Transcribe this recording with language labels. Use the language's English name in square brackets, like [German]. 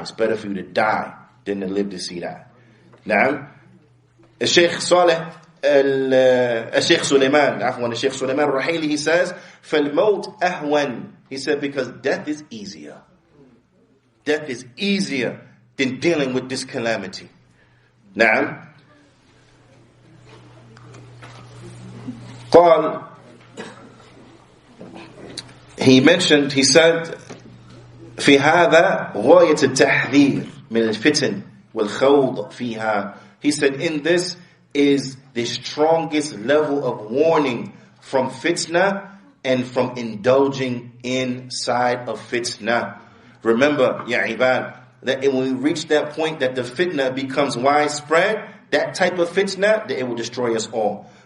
[English] It's better for you to die than to live to see that. Now, Sheikh Saleh, Sheikh Sulaiman, Sheikh Sulaiman Rahili, he says, [Arabic] فَالْمَوْتْ أَهْوَنْ. [English] He said, because death is easier. Death is easier than dealing with this calamity. Now, [Arabic] قال, [English] he said, [Arabic] في هذا غاية التحذير من الفتن والخوض فيها. [English] He said, in this is the strongest level of warning from fitna and from indulging inside of fitna. Remember, ya ibad, that when we reach that point that the fitna becomes widespread, that type of fitna, that it will destroy us all.